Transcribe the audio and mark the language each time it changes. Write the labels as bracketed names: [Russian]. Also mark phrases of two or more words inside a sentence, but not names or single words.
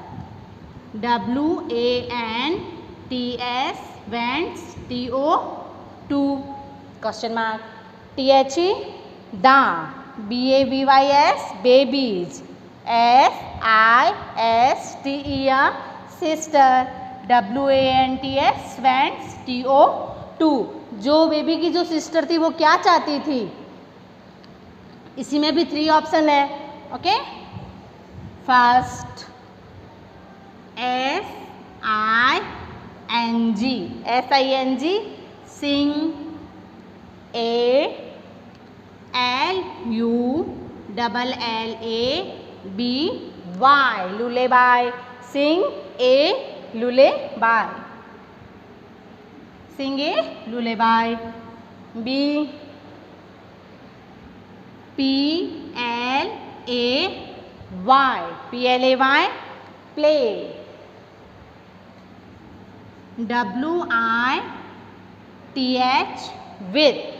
[English] WANTS wants TO2 question mark. THE da. BABYS babies. SISTER sister. WANTS wants TO2 [Hindi] जो बेबी की जो सिस्टर थी वो क्या चाहती थी. इसी में भी 3 ऑप्शन है. [English] okay, first SING sing. LULLABY lullaby. sing lullaby. sing lullaby. PLAY play. WITH with.